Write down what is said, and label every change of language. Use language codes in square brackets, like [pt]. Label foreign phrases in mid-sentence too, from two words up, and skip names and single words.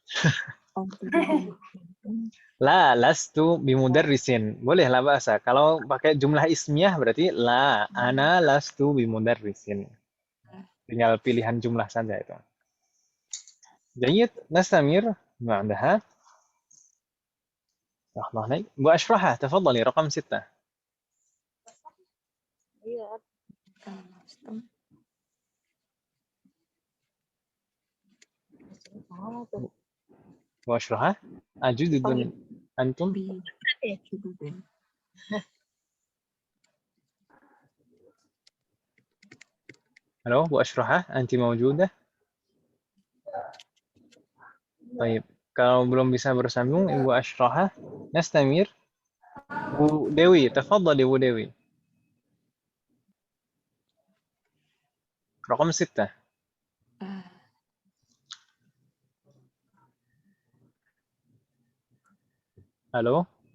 [ar] لا لست بمدرس. [id] Boleh lah bahasa. Kalau pakai [ar] جملة اسمية [id] berarti [ar] لا أنا لست بمدرس. [id] Tinggal pilihan jumlah saja itu. [ar] جيد، نستمر معها. الله عليك. وأشرحها تفضلي رقم 6. وأشرحها أجدد أنتم ألو وأشرحها أنت موجودة [id] طيب kalau belum bisa bersambung Ibu Ashrahah nastamir Bu Dewi tafadhali Bu Dewi رقم 6. Halo?